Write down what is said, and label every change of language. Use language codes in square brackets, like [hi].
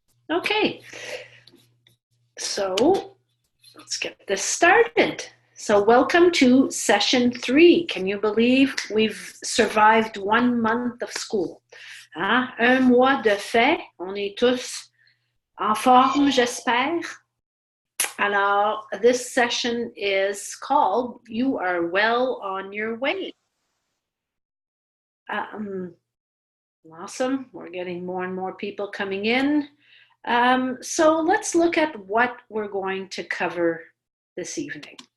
[en] Okay, so let's get this started. So welcome to session 3. Can you believe we've survived 1 month of school? [fr] Un mois de fait, on est tous en forme, j'espère. [en] Alors, this session is called You Are Well on Your Way. Awesome, we're getting more and more people coming in. So let's look at what we're going to cover this evening.